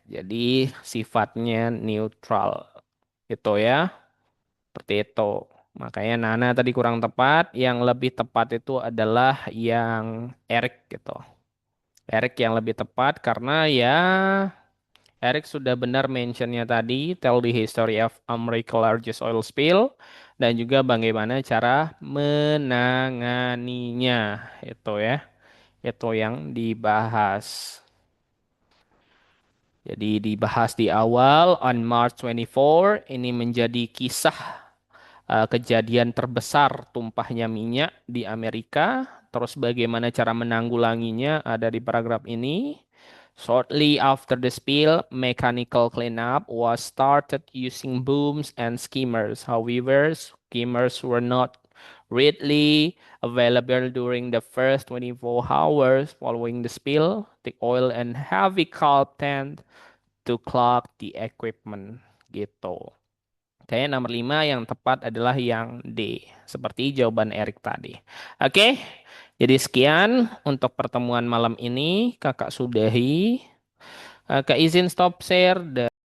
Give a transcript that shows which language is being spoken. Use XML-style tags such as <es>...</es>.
<id>Jadi sifatnya neutral. Itu ya. Seperti itu. Makanya Nana tadi kurang tepat. Yang lebih tepat itu adalah yang Eric gitu. Eric yang lebih tepat karena ya Eric sudah benar mentionnya tadi.</id> <en>Tell the history of America's largest oil spill.</en> <id>Dan juga bagaimana cara menanganinya. Itu ya. Itu yang dibahas. Jadi dibahas di awal</id> <en>on March 24.</en> <id>Ini menjadi kisah kejadian terbesar tumpahnya minyak di Amerika. Terus bagaimana cara menanggulanginya ada di paragraf ini.</id> <en>Shortly after the spill, mechanical cleanup was started using booms and skimmers. However, skimmers were not readily available during the first 24 hours following the spill. The oil and heavy coal tend to clog the equipment.</en> <id>Gitu. Kayaknya nomor 5 yang tepat adalah yang D. Seperti jawaban Erik tadi. Oke, jadi sekian untuk pertemuan malam ini. Kakak sudahi. Kak izin stop share.</id>